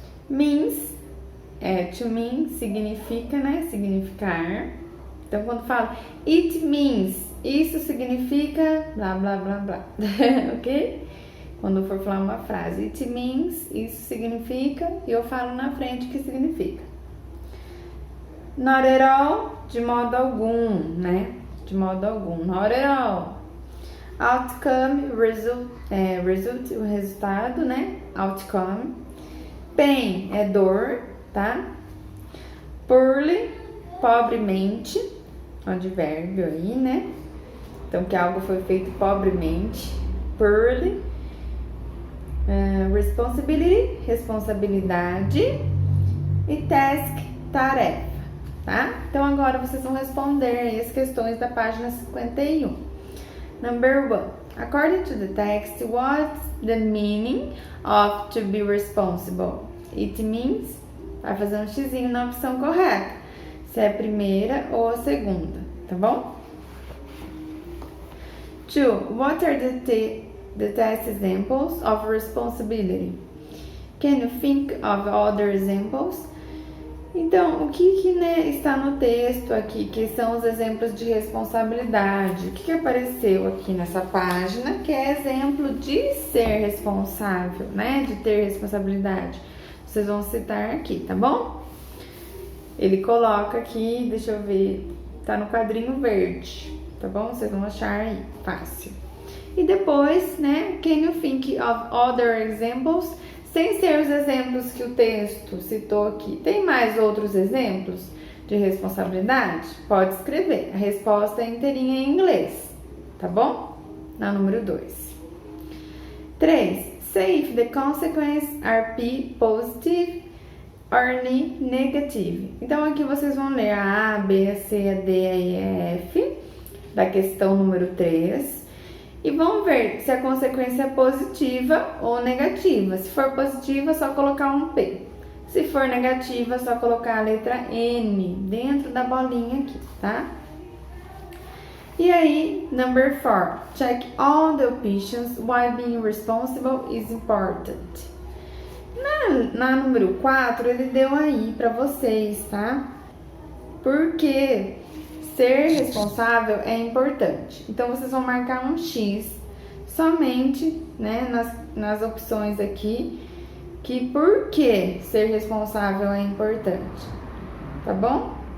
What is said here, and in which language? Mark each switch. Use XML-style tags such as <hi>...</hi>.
<en>Means, to mean,</en> <pt>significa, né? Significar. Então, quando falo</pt> <en>it means,</en> <pt>isso significa blá, blá, blá, blá. Ok? Quando for falar uma frase,</pt> <en>it means,</en> <pt>isso significa, e eu falo na frente o que significa.</pt> <en>Not at all,</en> <pt>de modo algum, né? De modo algum,</pt> <en>not at all.</en> <pt>Outcome, result, o resultado, né? Outcome. Pain é dor, tá? Poorly, pobremente, advérbio aí, né? Então, que algo foi feito pobremente. Poorly. Responsibility, responsabilidade. E task, tarefa, tá? Então, agora vocês vão responder as questões da página 51.</pt> <en>Number 1. According to the text, what's the meaning of to be responsible? It means,</en> <pt>vai fazer um xizinho na opção correta, se é a primeira ou a segunda, tá bom?</pt> <en>2. What are the test examples of responsibility? Can you think of other examples?</en> <pt>Então, o que né, está no texto aqui, que são os exemplos de responsabilidade? O que apareceu aqui nessa página, que é exemplo de ser responsável, né? De ter responsabilidade. Vocês vão citar aqui, tá bom? Ele coloca aqui, deixa eu ver, tá no quadrinho verde, tá bom? Vocês vão achar aí, fácil. E depois, né,</pt> <en>can you think of other examples?</en> <pt>Sem ser os exemplos que o texto citou aqui. Tem mais outros exemplos de responsabilidade? Pode escrever. A resposta é inteirinha em inglês, tá bom? Na número 2. 3.</pt> <en>Say if the consequences are P positive or N negative.</en> <pt>Então, aqui vocês vão ler a A, B, a C, a D, a E, a F, da questão número 3. E vamos ver se a consequência é positiva ou negativa. Se for positiva, é só colocar um P. Se for negativa, é só colocar a letra N dentro da bolinha aqui, tá? E aí,</pt> <en>number 4. Check all the options why being responsible is important.</en> <pt>Na número 4, ele deu aí pra vocês, tá? Porque ser responsável é importante. Então, vocês vão marcar um X somente, né, nas opções aqui, que por que ser responsável é importante, tá bom?</pt>